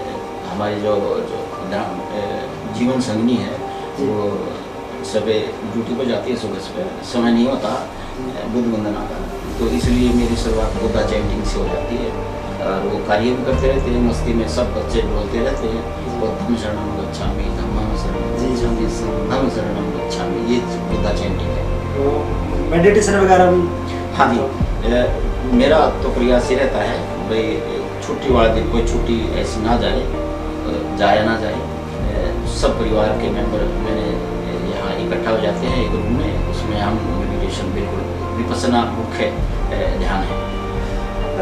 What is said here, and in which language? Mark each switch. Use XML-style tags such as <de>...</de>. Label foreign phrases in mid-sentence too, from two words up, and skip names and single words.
<hi>हमारी जो जीवन संगनी है वो सुबह ड्यूटी पर जाती है, सुबह सुबह समय नहीं होता बुद्ध वंदना का, तो इसलिए मेरी शुरुआत</hi> <en>Buddha chanting</en> <hi>से हो जाती है। और वो कार्य भी करते रहते हैं, मस्ती में सब बच्चे बोलते रहते हैं,</hi> <pi>बुद्धं शरणं गच्छामि, धम्मं शरणं गच्छामि, संघं शरणं गच्छामि,</pi> <hi>ये</hi> <en>Buddha chanting</en> <hi>है। तो मेडिटेशन वगैरह भी? हाँ जी, मेरा तो प्रयास ये रहता है भाई छुट्टी वाले दिन कोई छुट्टी ऐसी ना जाए, जाया ना जाए। सब परिवार के मेंबर मैंने यहाँ इकट्ठा हो जाते हैं एक रूम में, उसमें हम मेडिटेशन बिल्कुल विपස්සना मुख्य ध्यान है।</hi>